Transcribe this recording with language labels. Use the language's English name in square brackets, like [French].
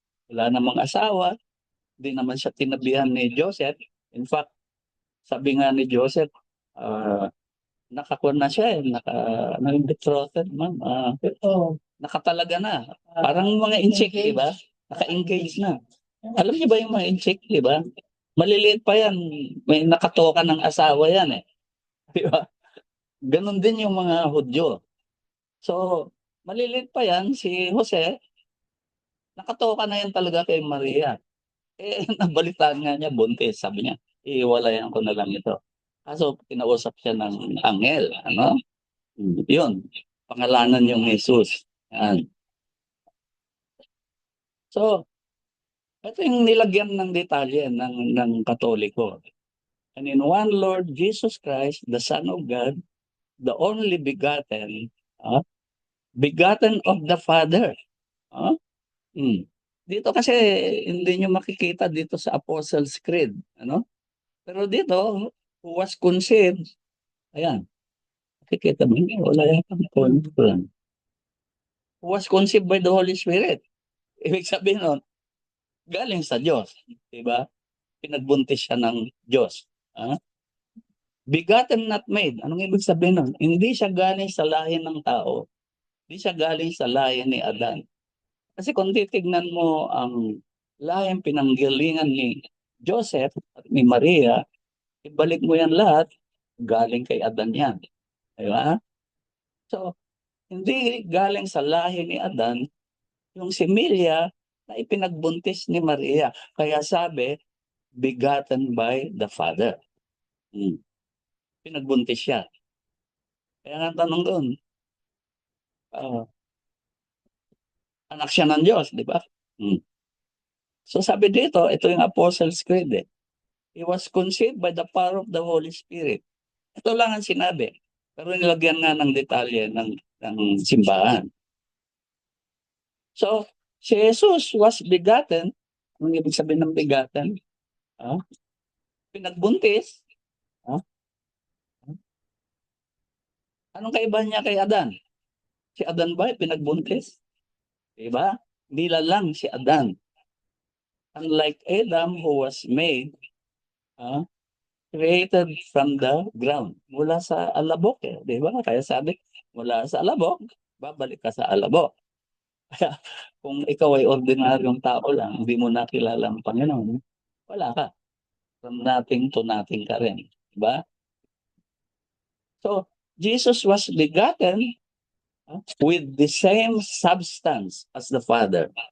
[Filipino] Wala namang asawa, di naman siya tinabihan ni Joseph. In fact, sabi nga ni Joseph, nakakuha na siya naka-betrothed man. Nakatalaga na. Parang mga incheck, di ba? Naka-engage na. Alam niyo ba yung mga incheck, di ba? Maliliit pa yan. May nakatoka ng asawa yan eh. Di ba? Ganon din yung mga Hudyo. So, maliliit pa yan, si Jose, nakatoka na yan talaga kay Maria. Nabalitaan nga niya, buntis. Sabi niya, iiwalayan ko na lang ito. Kaso, kinausap siya ng anghel. Yun. Pangalanan yung Jesus. Yan. So, ito yung nilagyan ng detalye ng Katoliko. [English] And in one Lord Jesus Christ, the Son of God, the only begotten, begotten of the Father. [Filipino] Dito kasi hindi nyo makikita dito sa Apostles' Creed. Pero dito, [English] who was conceived, [Filipino] ayan, makikita mo, wala yan. [English] Who was conceived by the Holy Spirit. [Filipino] Ibig sabihin nun, galing sa Diyos. Diba? Pinagbuntis siya ng Diyos. [English] Begotten not made. [Filipino] Anong ibig sabihin nun? Hindi siya galing sa lahi ng tao. Hindi siya galing sa lahi ni Adan. Kasi kung titignan mo ang lahing pinanggalingan ni Joseph at ni Maria, ibalik mo yan lahat, galing kay Adan yan. Diba? So, hindi galing sa lahi ni Adan yung similya na ipinagbuntis ni Maria. Kaya sabi, [English] begotten by the Father. [Filipino] Pinagbuntis siya. Kaya nga tanong doon, anak siya ng Diyos, di ba? So sabi dito, ito yung Apostles' Creed eh. [English] He was conceived by the power of the Holy Spirit. [Filipino] Ito lang ang sinabi. Pero nilagyan nga ng detalye ng simbahan. [English] So, si Jesus was begotten. [Filipino] Anong ibig sabihin ng begotten? Pinagbuntis. Anong kaibahan niya kay Adan? Si Adan ba pinagbuntis? Diba? Hindi lang si Adan. [English] Unlike Adam who was made, created from the ground. [Filipino] Mula sa alabok eh. Diba? Kaya sabi, mula sa alabok, babalik ka sa alabok. Kaya kung ikaw ay ordinaryong tao lang, hindi mo nakilala ang Panginoon, wala ka. [English] From nothing to nothing [Filipino] ka rin. Diba? [English] So, Jesus was begotten with the same substance as the Father.